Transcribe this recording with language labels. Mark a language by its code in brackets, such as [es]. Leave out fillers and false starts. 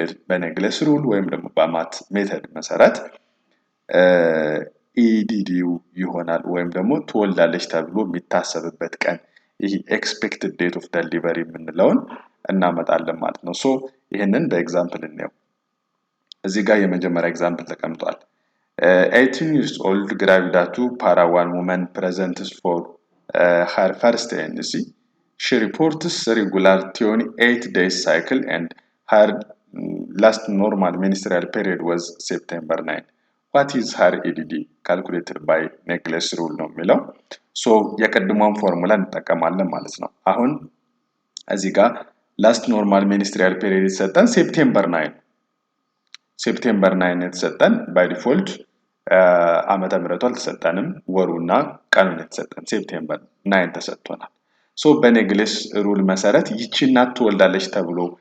[am] በኔግሌስ ሩል ወይም ደግሞ በማት ሜተድ መሰረት ኢዲዲው ይሆናል ወይም ደግሞ ትወልዳለች ተብሎ የሚታሰብበት ቀን ይሄ ኤክስፔክትድ ዴት ኦፍ ዴሊቨሪ የምንለውን እናመጣለን ማለት ነው። ይህንን በኤግዛምፕል እንየው። እዚህ ጋር የመጀመሪያ ኤግዛምፕል ተቀምጧል። [en] 18 years old ግራቪዳቱ ፓራዋን ውመን presents for her first ANC. She reports regular 28 days cycle and her last normal menstrual period was September 9. What is her EDD? Calculated by Necklace rule [am] ነው የሚለው። የቀድሞውን ፎርሙላ እንጠቀማለን ማለት ነው። አሁን እዚህ ጋር ላስት ኖርማል ሚኒስትሪያል ፔሪድ የተሰጠን ሴፕቴምበር 9 የተሰጠን ባይ ዲፎልት ዓመተ ምህረቱ አልተሰጠንም፣ ወሩና ቀኑን የተሰጠን ሴፕቴምበር 9 ተሰጥቶናል። በኔግሌስ ሩል መሰረት ይቺ እናት ትወልዳለች ተብሎ